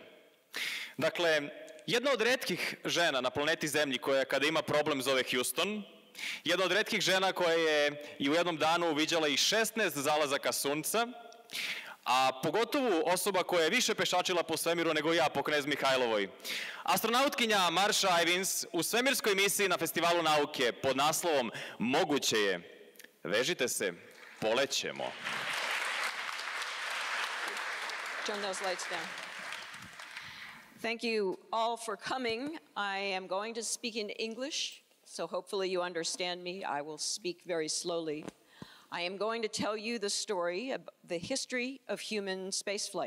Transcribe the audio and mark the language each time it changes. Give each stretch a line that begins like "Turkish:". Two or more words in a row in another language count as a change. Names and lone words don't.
Serbian: Dakle, jedna od retkih žena na planeti Zemlji koja kada ima problem zove Houston, jedna od retkih žena koja je i u jednom danu uviđala i 16 zalazaka sunca, a pogotovo osoba koja je više pešačila po svemiru nego ja po Knez Mihajlovoj. Astronautkinja Marsha Ivins u svemirskoj misiji na Festivalu Nauke pod naslovom Moguće je. Vežite se, polećemo.
English: Turn those lights down. Thank you all for coming. I am going to speak in English, so hopefully you understand me. I will speak very slowly. I am going to tell you the story of the history of human spaceflight.